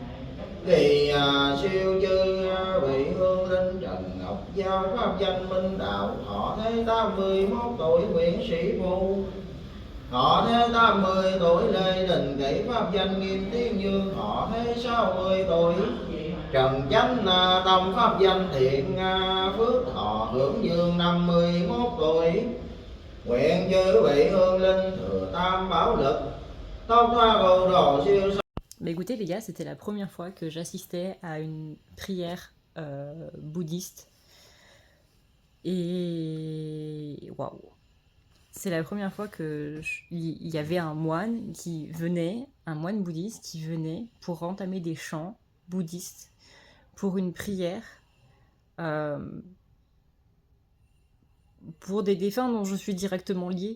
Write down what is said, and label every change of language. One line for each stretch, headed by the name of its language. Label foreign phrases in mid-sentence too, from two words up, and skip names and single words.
Vietnamese: Thì siêu chư vị hương linh Trần Ngọc Giao pháp danh minh đạo, họ thế 81 tuổi Nguyễn Sĩ Phu, họ thế 80 tuổi Lê Đình Kỷ pháp danh Nghiêm Tiến Dương, họ thế 60 tuổi Trần Chánh Tâm pháp danh Thiện Phước, họ hưởng dương 51 tuổi. Nguyện chư vị hương linh thừa tam bảo lực, tóc hoa bồ đồ siêu.
French: Bah écoutez les gars, c'était la première fois que j'assistais à une prière bouddhiste. Et waouh. C'est la première fois il y avait un moine un moine bouddhiste qui venait pour entamer des chants bouddhistes pour une prière pour des défunts dont je suis directement liée.